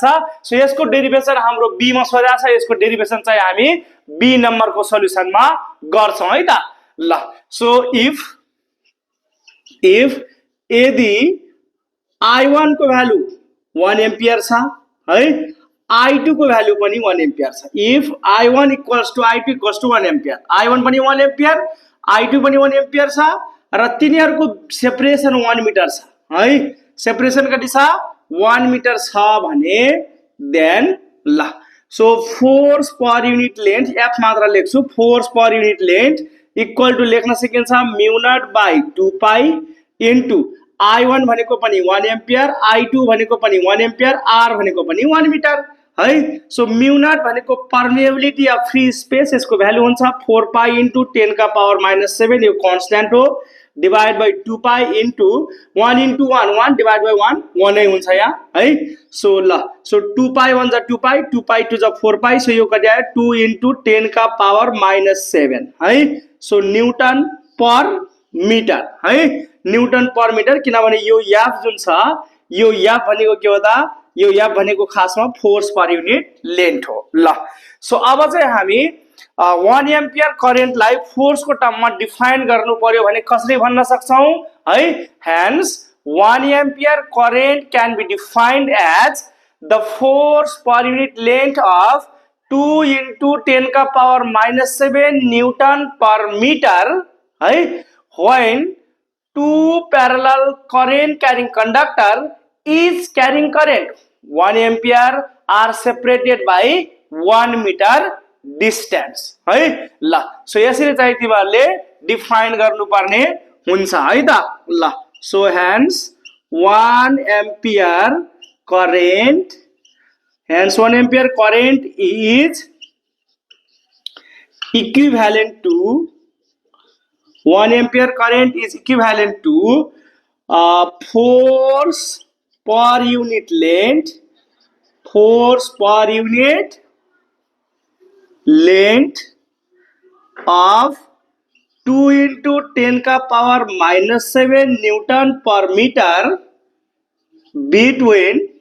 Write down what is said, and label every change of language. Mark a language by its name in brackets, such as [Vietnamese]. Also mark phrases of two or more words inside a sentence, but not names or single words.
[Nepali] सो यसको डेरिभेसन हाम्रो बी मा सोधेको छ। यसको डेरिभेसन चाहिँ हामी बी नम्बर को सोलुसनमा गर्छौं है त। ल [English] so if [Nepali] यदि I1 को भ्यालु 1 एम्पियर छ है I2 को भ्यालु पनि 1 एम्पियर छ। [English] if I1 equals to I2 equals to 1 ampere [Nepali] I1 पनि 1 एम्पियर I2 पनि 1 एम्पियर छ र तिनीहरुको सेपरेसन 1 मिटर छ है। सेपरेसन कति छ 1 मिटर छ भने देन ल [English] so force per unit length F [Nepali] मात्र लेख्छु [English] force per unit length equal to [Nepali] लेख्न सकिन्छ [English] mu naught by 2 pi into I1 [Nepali] भनेको पनि 1 एम्पियर I2 भनेको पनि 1 एम्पियर R भनेको पनि 1 मिटर है। [English] so mu naught [Nepali] भनेको [English] permeability of free space [Nepali] यसको भ्यालु हुन्छ [English] 4 pi into 10 [Nepali] का पावर -7 यो कांस्टेंट हो [English] divide by 2 pi into 1 into 1 1 divide by 1 [Nepali] 1 नै हुन्छ यहाँ है। सो ल सो 2 पाई 1 जा 2 पाई 2 पाई 2 जा 4 पाई सो यो कति आयो 2 इन्टु 10 का पावर -7 है। [English] so newton per meter [Nepali] है। [English] newton per meter [Nepali] किनभने यो याफ जुन छ यो याफ भनेको के हो त यो एफ भनेको खासमा [English] force per unit length [Nepali] हो ल सो अब चाहिँ हामी 1 एम्पियर करेन्टलाई फोर्सको टर्ममा डिफाइन गर्नु पर्यो भने कसरी भन्न सक्छौं है [English] hence 1 ampere current can be defined as the force per unit length of 2 into 10 का power minus 7 Newton per meter है when two parallel current carrying conductor is carrying current 1 ampere are separated by 1 meter distance [Nepali] है ल सो यसरी चाहिँ तिमीहरुले डिफाइन गर्नुपर्ने हुन्छ है त ल [English] so hence 1 ampere current is equivalent to 1 ampere current is equivalent to force per unit length of 2 into 10 का power minus 7 Newton per meter between